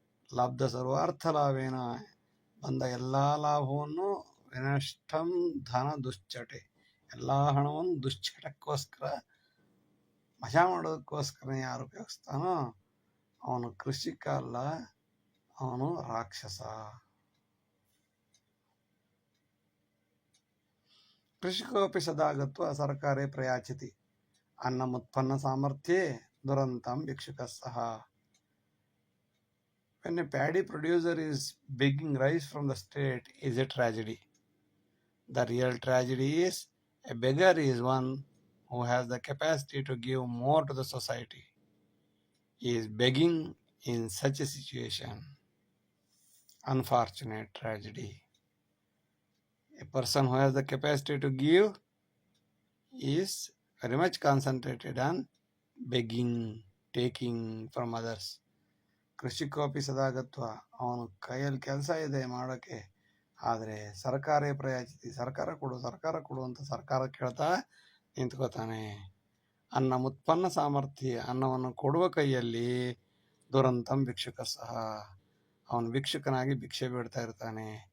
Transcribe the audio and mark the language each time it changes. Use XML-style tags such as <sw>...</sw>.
<sa>ಲಬ್ಧ ಸರ್ವಾರ್ಥ ಲಾಭೇನ,</sa> <kn>ಬಂದ ಎಲ್ಲ ಲಾಭವನ್ನು</kn> <sa>ವಿನಷ್ಟಂ ಧನ ದುಶ್ಚಟೆ,</sa> <kn>ಎಲ್ಲ ಹಣವನ್ನು ದುಶ್ಚಟಕ್ಕೋಸ್ಕರ ಮಜಾ ಮಾಡೋದಕ್ಕೋಸ್ಕರ ಯಾರು ಉಪಯೋಗಿಸ್ತಾನೋ ಅವನು ಕೃಷಿಕ ಅಲ್ಲ, ಅವನು ರಾಕ್ಷಸ.</kn> <sa>ಕೃಷಿಕೋಪಿ ಸದಾಗತ್ವ ಸರ್ಕಾರೇ ಪ್ರಯಾಚಿತಿ ಅನ್ನಮುತ್ಪನ್ನ ಸಾಮರ್ಥ್ಯೇ ದುರಂತಂ ಭಿಕ್ಷುಕಸ್ಸಹ.</sa> <en>When a paddy producer is begging rice from the state is a tragedy. The real tragedy is a beggar is one who has the capacity to give more to the society. He is begging in such a situation. Unfortunate tragedy. A person who has the capacity to give is very much concentrated on begging, taking from others.</en> <sa>ಕೃಷಿಕೋಪಿ ಸದಾಗತ್ವ,</sa> <kn>ಅವನು ಕೈಯಲ್ಲಿ ಕೆಲಸ ಇದೆ ಮಾಡೋಕ್ಕೆ, ಆದರೆ</kn> <sa>ಸರ್ಕಾರೇ ಪ್ರಯಾಚಿತಿ,</sa> <kn>ಸರ್ಕಾರ ಕೊಡು ಅಂತ ಸರ್ಕಾರ ಕೇಳ್ತಾ ನಿಂತ್ಕೋತಾನೆ.</kn> <sa>ಅನ್ನ ಉತ್ಪನ್ನ ಸಾಮರ್ಥ್ಯ,</sa> <kn>ಅನ್ನವನ್ನು ಕೊಡುವ ಕೈಯಲ್ಲಿ</kn> <sa>ದುರಂತಂ ಭಿಕ್ಷುಕ ಸಹ,</sa> <kn>ಅವನು ಭಿಕ್ಷುಕನಾಗಿ ಭಿಕ್ಷೆ ಬೇಡ್ತಾ ಇರ್ತಾನೆ.</kn>